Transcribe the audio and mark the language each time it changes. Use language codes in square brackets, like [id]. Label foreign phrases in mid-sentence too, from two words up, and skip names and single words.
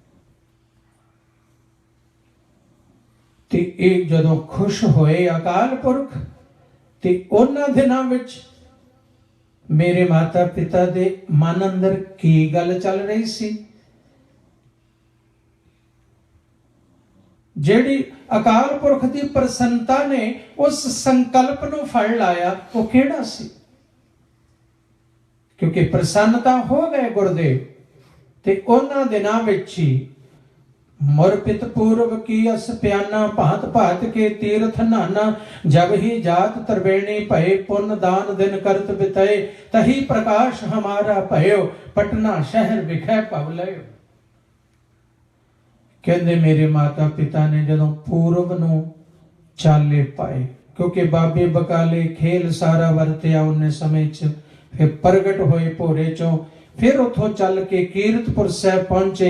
[pa] ਤੇ ਏਕ ਜਦੋਂ ਖੁਸ਼ ਹੋਏ ਅਕਾਲ ਪੁਰਖ, ਤੇ ਉਨ੍ਹਾਂ ਦਿਨਾਂ ਵਿਚ ਮੇਰੇ ਮਾਤਾ ਪਿਤਾ ਦੇ ਮਨ ਅੰਦਰ ਕੀ ਗੱਲ ਚੱਲ ਰਹੀ ਸੀ, ਜਿਹੜੀ ਅਕਾਲ ਪੁਰਖ ਕੀ ਪ੍ਰਸੰਨਤਾ ਨੇ ਉਸ ਸੰਕਲਪ ਨੂੰ ਫੜ ਲਾਇਆ, ਵੋ ਕਿਹੜਾ ਸੀ? ਕਿਉਂਕਿ ਪ੍ਰਸੰਨਤਾ ਹੋ ਗਏ ਗੁਰਦੇਵ, ਤੇ ਉਨ੍ਹਾਂ ਦਿਨਾਂ ਵਿਚ ਹੀ ਮੁਰਪਿਤ ਪੂਰਬ ਕੀ ਅਸ ਪਿਆਨਾ, ਭਾਂਤ ਭਾਂਤ ਕੇ ਤੀਰਥ ਨਾਨਾ, ਜਬ ਹੀ ਜਾਤ ਤ੍ਰਿਬੇਣੀ ਭਏ, ਪੁੰਨ ਦਾਨ ਦਿਨ ਕਰਤ ਬਿਤਏ, ਤਹੀ ਪ੍ਰਕਾਸ਼ ਹਮਾਰਾ ਭਯੋ, ਪਟਨਾ ਸ਼ਹਰ ਵਿਖੈ ਪਵਲਯੋ। ਕਹਤੇ ਮੇਰੇ ਮਾਤਾ ਪਿਤਾ ਨੇ ਜਦੋਂ ਪੂਰਬ ਨੂੰ ਚਾਲੇ ਪਾਏ, ਕਿਉਂਕਿ ਬਾਬੇ ਬਕਾਲੇ ਖੇਲ ਸਾਰਾ ਵਰਤਿਆ ਉਨ੍ਹੇ ਸਮੇਂ ਚ। ਫਿਰ ਪ੍ਰਗਟ ਹੋਏ ਭੋਰੇ ਚੋਂ, ਫਿਰ ਉੱਥੋਂ ਚੱਲ ਕੇ ਕੀਰਤਪੁਰ ਸਾਹਬ ਪਹੁੰਚੇ।